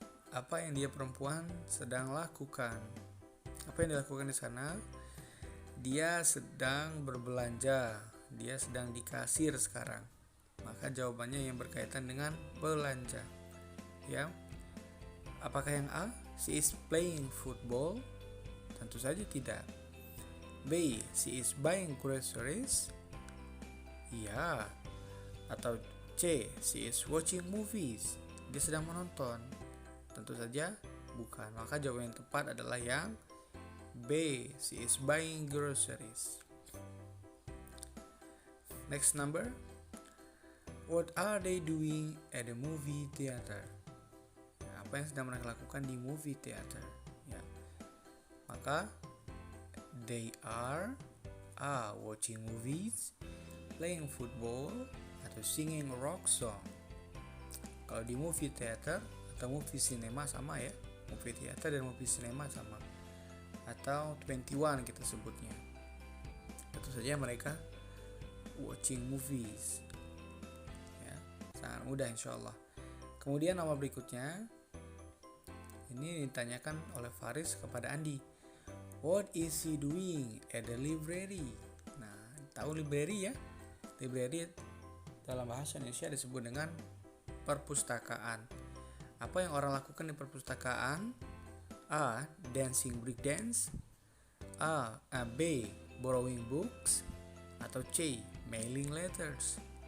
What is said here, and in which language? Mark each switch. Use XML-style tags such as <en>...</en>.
<id>Apa yang dia perempuan sedang lakukan? Apa yang dilakukan di sana? Dia sedang berbelanja. Dia sedang di kasir sekarang. Maka jawabannya yang berkaitan dengan belanja. Ya. Apakah yang A?</id> <en>She is playing football?</en> <id>Tentu saja tidak.</id> <en>B. She is buying groceries?</en> <id>Iya. Atau C.</id> <en>She is watching movies?</en> <id>Dia sedang menonton? Tentu saja bukan. Maka jawaban yang tepat adalah yang B.</id> <en>She is buying groceries. Next number. What are they doing at the movie theater?</en> <id>Ya, apa yang sedang mereka lakukan di movie theater? Ya. Maka</id> <en>they are A. Watching movies, playing football, atau singing rock song.</en> <id>Kalau di movie theater atau movie cinema sama ya. Movie theater dan movie cinema sama. Atau 21 kita sebutnya. Tentu saja mereka</id> <en>watching movies</en> <id>ya, sangat mudah insyaallah. Kemudian nomor berikutnya ini ditanyakan oleh Faris kepada Andi.</id> <en>What is he doing at the library?</en> <id>Nah, tahu library ya? Library dalam bahasa Indonesia disebut dengan perpustakaan. Apa yang orang lakukan di perpustakaan? A.</id> <en>Dancing break dance. B. Borrowing books. Atau C. Mailing letters.</en>